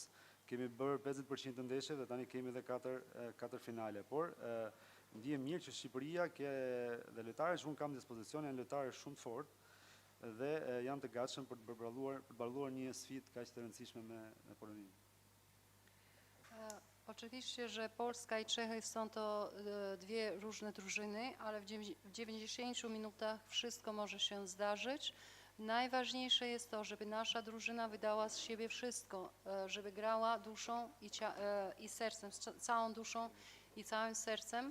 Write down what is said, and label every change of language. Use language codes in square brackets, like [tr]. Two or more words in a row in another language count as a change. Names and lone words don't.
[sq] Kemi bërë 50% të ndeshjeve dhe tani kemi edhe 4 finale. Por ndihem mirë që Shqipëria dhe lojtarët që unë kam në dispozicion janë lojtarë shumë të fortë dhe janë të gatshëm për të balluar një sfidë kaq të rëndësishme me Poloninë. [pl] Oczywiście, że Polska i Czechy są to dwie różne drużyny, ale w 90 minutach wszystko może się zdarzyć. Najważniejsze jest to, żeby nasza drużyna wydała z siebie wszystko, żeby grała duszą i sercem, całą duszą i całym sercem.